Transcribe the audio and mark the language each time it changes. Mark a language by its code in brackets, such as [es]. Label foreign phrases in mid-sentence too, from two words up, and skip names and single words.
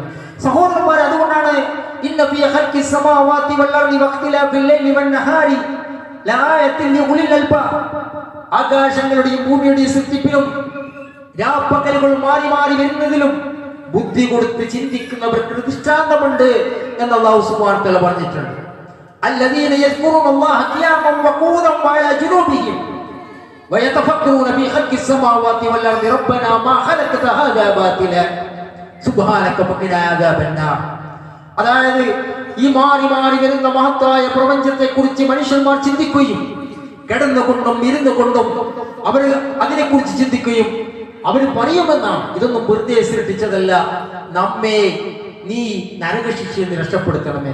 [ml] സഹോദരന്മാരെ, അതുകൊണ്ടാണ് [ar] إن في خلق السماوات والأرض واختلاف الليل والنهار لآيات لأولي الألباب. [ml] ആകാശങ്ങളുടെയും ഭൂമിയുടെയും സൃഷ്ടിപ്പിലും രാപ്പകലുകൾ മാറി മാറി വരുന്നതിലും ബുദ്ധി കൊടുത്ത് ചിന്തിക്കുന്നവർക്ക് ദൃഷ്ടാന്തമുണ്ട് എന്ന് [ar] الله سبحانه وتعالى [ml] പറഞ്ഞിട്ടുണ്ട്. [ar] الذين يذكرون الله قياما وقعودا وعلى جنوبهم ويتفكرون في خلق السماوات والارض ربنا ما خلقت هذا باطلا سبحانك وقنا عذاب النار. [ml] അതായത് ഈ മാറി മാറി വരുന്ന മഹത്തായ പ്രപഞ്ചത്തെ കുറിച്ച് മനുഷ്യന്മാർ ചിന്തിക്കുകയും കിടന്നുകൊണ്ടും ഇരുന്നു കൊണ്ടും അവർ അതിനെക്കുറിച്ച് ചിന്തിക്കുകയും അവർ പറയുമെന്നാണ്, ഇതൊന്നും വെറുതെ സൃഷ്ടിച്ചതല്ല, നമ്മെ നീ നരകശിക്ഷയിൽ നിന്ന് രക്ഷപ്പെടുത്തണമേ.